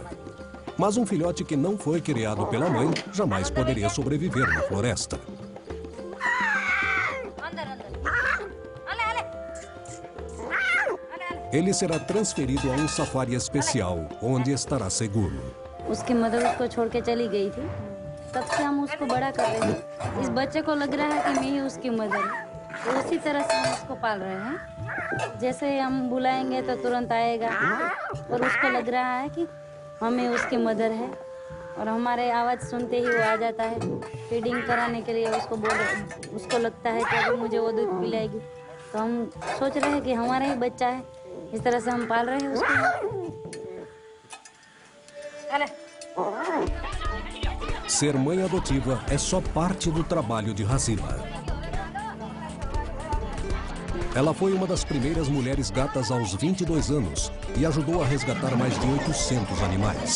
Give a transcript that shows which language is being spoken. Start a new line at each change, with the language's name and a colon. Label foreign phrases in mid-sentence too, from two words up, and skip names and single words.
Portuguese: Mas um filhote que não foi criado pela mãe jamais poderia sobreviver na floresta. Ele será transferido a um safari especial, onde estará seguro.
Hindi: उसकी मदर उसको छोड़ के चली गई थी, तब से हम उसको बड़ा कर रहे हैं। इस बच्चे को लग रहा है कि मैं ही उसकी मदर हूँ, तो उसी तरह से हम उसको पाल रहे हैं। जैसे हम बुलाएंगे तो तुरंत आएगा, और उसको लग रहा है कि हमें उसकी मदर है, और हमारे आवाज़ सुनते ही वो आ जाता है। फीडिंग कराने के लिए उसको लगता है कि अभी मुझे वो दूध पिलाएगी, तो हम सोच रहे हैं कि हमारा ही बच्चा है, इस तरह से हम पाल रहे हैं उसको।
Portuguese: Ser mãe adotiva é só parte do trabalho de Razila. Ela foi uma das primeiras mulheres gatas aos 22 anos e ajudou a resgatar mais de 800 animais.